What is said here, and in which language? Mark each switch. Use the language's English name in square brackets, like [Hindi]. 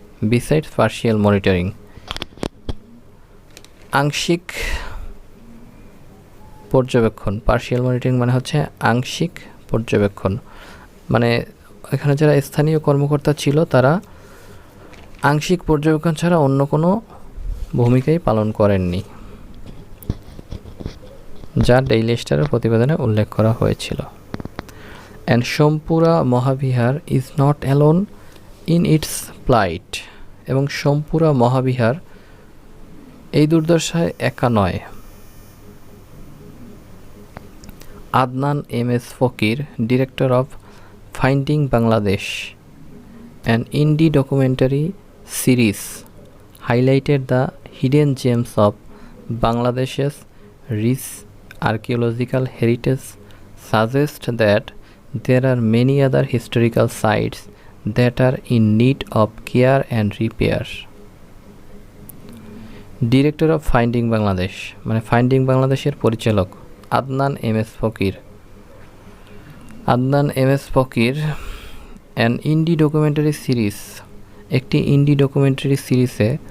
[English] besides partial monitoring, [Bangla] আংশিক পর্যবেক্ষণ, partial monitoring মানে হচ্ছে আংশিক পর্যবেক্ষণ, মানে এখানে যারা স্থানীয় কর্মকর্তা ছিল তারা আংশিক পর্যবেক্ষণ ছাড়া অন্য কোনো ভূমিকাই পালন করেননি, যা ডেইলি স্টারের প্রতিবেদনে উল্লেখ করা হয়েছিল। [English] and Somapura Mahavihara is not alone in its plight, [Bangla] এবং সোমপুরা মহাবিহার এই দুর্দশায় একা নয়। [English] Adnan M S Fakir, director of finding Bangladesh, an indie documentary series highlighted the hidden gems of Bangladesh's rich archaeological heritage, suggest that there are many other historical sites that are in need of care and repair. Director of finding Bangladesh [Bangla] মানে finding বাংলাদেশের পরিচালক Adnan M S Fakir, Adnan M S Fakir [English] an indie documentary series, [Bangla] একটি ইন্ডি documentary সিরিজে